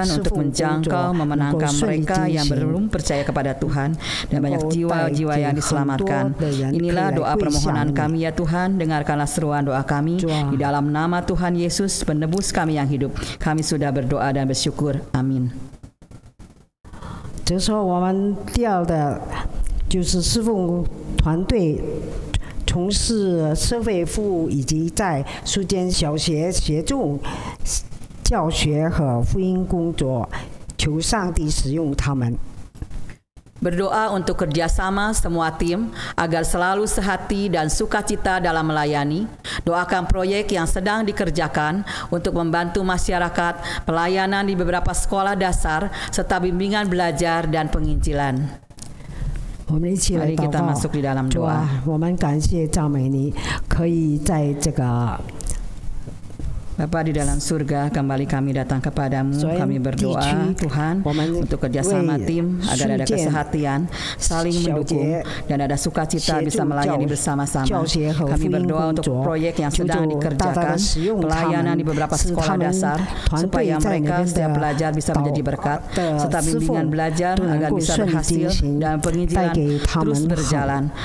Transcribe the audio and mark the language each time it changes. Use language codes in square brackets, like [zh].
[id] Tuhan untuk menjangkau, memenangkan mereka yang belum percaya kepada Tuhan dan banyak jiwa-jiwa yang diselamatkan. Inilah doa permohonan kami ya Tuhan, dengarkanlah seruan doa kami di dalam nama Tuhan Yesus penebus kami yang hidup. Kami sudah berdoa dan bersyukur. Amin. [zh] 这时候我们第二的就是侍奉团队从事社会服务以及在书间小学协助教学和福音工作，求上帝使用他们。 [id] Berdoa untuk kerjasama semua tim agar selalu sehati dan sukacita dalam melayani. Doakan proyek yang sedang dikerjakan untuk membantu masyarakat, pelayanan di beberapa sekolah dasar, serta bimbingan belajar dan penginjilan. Mari kita masuk di dalam doa. [zh] 我们感谢赞美你，可以在这个 [id] Bapa di dalam surga, kembali kami datang kepadamu. Kami berdoa Tuhan untuk kerjasama tim agar ada kesehatan, saling mendukung dan ada sukacita bisa melayani bersama-sama. Kami berdoa untuk proyek yang sedang dikerjakan, pelayanan di beberapa sekolah dasar, supaya mereka setiap belajar bisa menjadi berkat, serta bimbingan belajar agar bisa berhasil dan penginjilan terus berjalan.